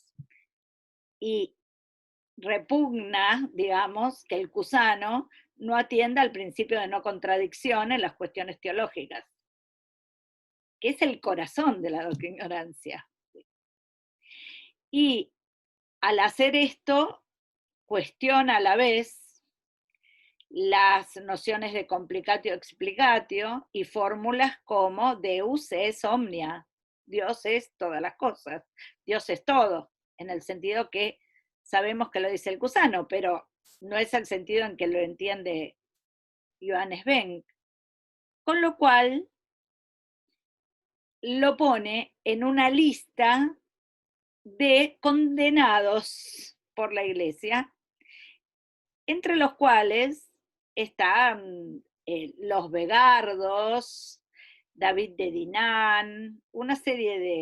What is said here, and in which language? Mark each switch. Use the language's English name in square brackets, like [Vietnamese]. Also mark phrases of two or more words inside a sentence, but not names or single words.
[Spanish] Y repugna, digamos, que el Cusano no atienda al principio de no contradicción en las cuestiones teológicas, que es el corazón de la docta ignorancia. Y al hacer esto, cuestiona a la vez las nociones de [Latin] complicatio explicatio [Spanish] y fórmulas como [Latin] Deus es omnia, [Spanish] Dios es todas las cosas, Dios es todo, en el sentido que sabemos que lo dice el Cusano, pero no es el sentido en que lo entiende Johannes Benck, con lo cual lo pone en una lista de condenados por la Iglesia, entre los cuales están los Vegardos, David de Dinán, una serie